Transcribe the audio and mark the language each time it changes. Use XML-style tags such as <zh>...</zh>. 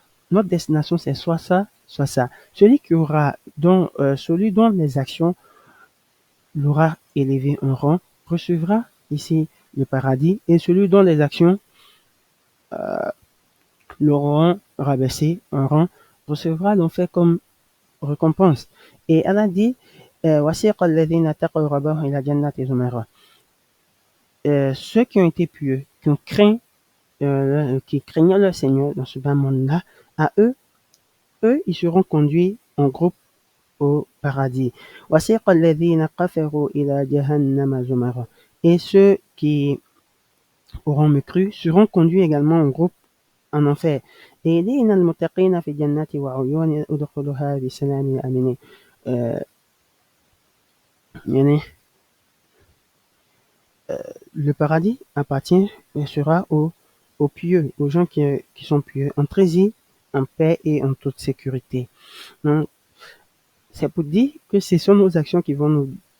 <fr>Notre destination, c'est soit ça, soit ça. Celui dont les actions l'aura élevé un rang recevra ici le paradis, et celui dont les actions l'auront rabaissé un rang recevra l'enfer comme récompense. Et Allah dit,</fr> <ar>وَسِيقَ الَّذِينَ اتَّقَوْا رَبَّهُمْ إِلَى جَنَّاتِ زُمَرًا.</ar> <fr>Ceux qui ont été pieux, qui craignaient leur Seigneur dans ce bas monde-là, à eux, ils seront conduits en groupe au paradis.</fr> <ar>وَسِيقَ الَّذِينَ كَفَرُوا إِلَى جَهَنَّمَ زُمَرًا.</ar> <fr>Et ceux qui auront mécru seront conduits également en groupe en enfer. Et il dit,</fr> <ar>إِنَّ الْمُتَّقِينَ فِي جَنَّاتٍ وَعُيُونٍ ادْخُلُوهَا بِسَلَامٍ آمِنِينَ.</ar> <fr>Yani, le paradis appartient et sera aux pieux, aux gens qui sont pieux. Entrez-y en paix et en toute sécurité. Donc, c'est pour dire que ce sont nos actions qui vont nous...</fr>